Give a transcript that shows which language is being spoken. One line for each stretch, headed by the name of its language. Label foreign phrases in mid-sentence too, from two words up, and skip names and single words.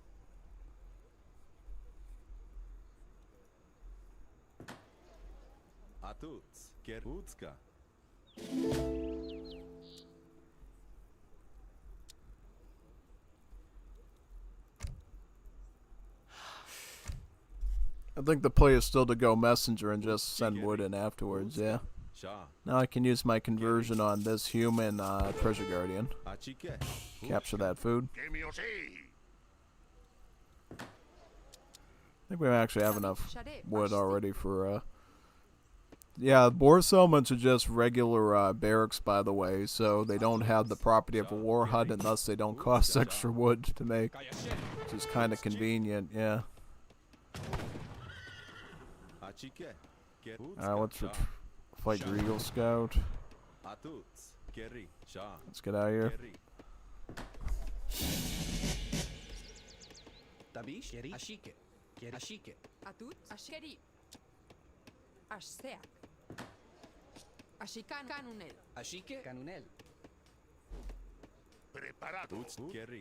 English: Atuts Kerutska. I think the play is still to go messenger and just send wood in afterwards, yeah. Now I can use my conversion on this human treasure guardian. Capture that food. I think we actually have enough wood already for Yeah, boar settlements are just regular barracks, by the way, so they don't have the property of a war hut, and thus they don't cost extra wood to make, which is kind of convenient, yeah. Alright, let's fight your Eagle Scout. Let's get out of here. Tabish, Keri, Ashike. Keri, Ashike. Atut, Ashkeri. Ashseak. Ashikan Kanunel. Ashike, Canunel.
Spanish: Preparados. Keri.